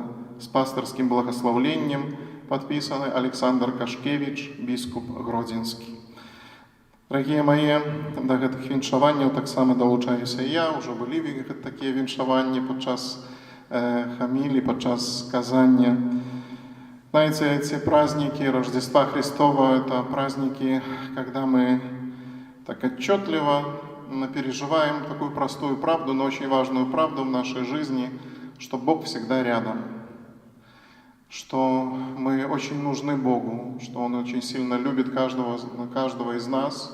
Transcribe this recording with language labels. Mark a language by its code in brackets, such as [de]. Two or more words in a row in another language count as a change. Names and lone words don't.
[be] З пастырскім благаслаўленнем падпісаны Александр Кашкевіч, біскуп Гродзенскі. Дарагія мае, да гэтых віншаванняў таксама далучаюся і я. Ужо былі такія віншаванні падчас хамілі, падчас сказання. [ru] Знаете, эти праздники Рождества Христова – это праздники, когда мы так отчетливо переживаем такую простую правду, но очень важную правду в нашей жизни, что Бог всегда рядом, что мы очень нужны Богу, что Он очень сильно любит каждого из нас.